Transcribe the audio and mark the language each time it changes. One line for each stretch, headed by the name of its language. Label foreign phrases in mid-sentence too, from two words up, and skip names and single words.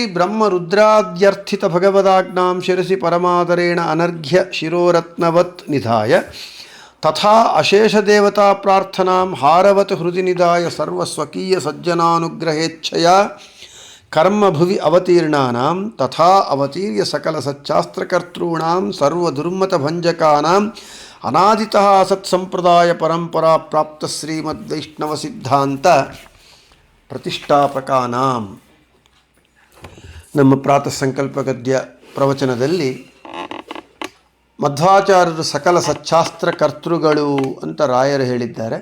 Sanskrit: ಬ್ರಹ್ಮರುದ್ರಾದ್ಯರ್ಥಿತ ಭಗವದಾಜ್ಞಾಂ ಶಿರಸಿ ಪರಮಾದರೇಣ ಅನರ್ಘ್ಯ ಶಿರೋರತ್ನವತ್ ನಿಧಾಯ ತಥಾ ಅಶೇಷ ದೇವತಾ ಪ್ರಾರ್ಥನಾಂ ಹಾರವತ್ ಹೃದಯ ನಿಧಾಯ ಸರ್ವಸ್ವಕೀಯ ಸಜ್ಜನಾನುಗ್ರಹೇಚ್ಛಯ ಕರ್ಮಭುವಿ ಅವತೀರ್ಣಾನಾಂ ತಥಾ ಅವತೀರ್ಯ ಸಕಲ ಸಚ್ಚಾಸ್ತ್ರಕರ್ತॄಣಾಂ ಸರ್ವದುರ್ಮತ ಭಂಜಕಾನಾಂ ಅನಾದಿತಃ ಸತ್ಸಂಪ್ರದಾಯ ಪರಂಪರಾ ಪ್ರಾಪ್ತ ಶ್ರೀಮದ್ವೈಷ್ಣವ ಸಿದ್ಧಾಂತ ಪ್ರತಿಷ್ಠಾಪಕಾನಾಂ.
Kannada: ನಮ್ಮ ಪ್ರಾತಃ ಸಂಕಲ್ಪ ಗದ್ಯ ಪ್ರವಚನದಲ್ಲಿ ಮಧ್ವಾಚಾರ್ಯರು ಸಕಲ ಸಚ್ಚಾಸ್ತ್ರ ಕರ್ತೃಗಳು ಅಂತ ರಾಯರು ಹೇಳಿದ್ದಾರೆ.